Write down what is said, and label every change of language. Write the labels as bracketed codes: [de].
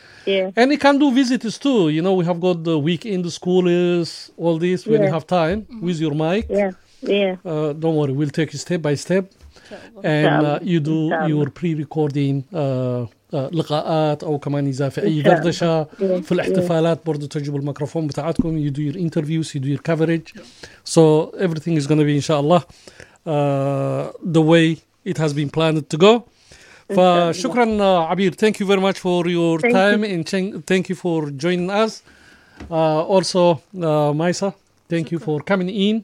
[en] And you can do visits too. You know, we have got the week in the schools, all this, when you have time with your mic. Don't worry, we'll take you step by step. And you do your pre-recording [ar] لقاءات أو كمان إذا في أي دردشة في الاحتفالات برضو تجيب الميكروفون بتاعتكم. [en] You do your interviews, you do your coverage. So everything is going to be, inshallah, the way it has been planned to go. [ar] فشكرا عبير. [en] Thank you very much for your time. And thank you for joining us. Also, Maysa. Thank you for coming in.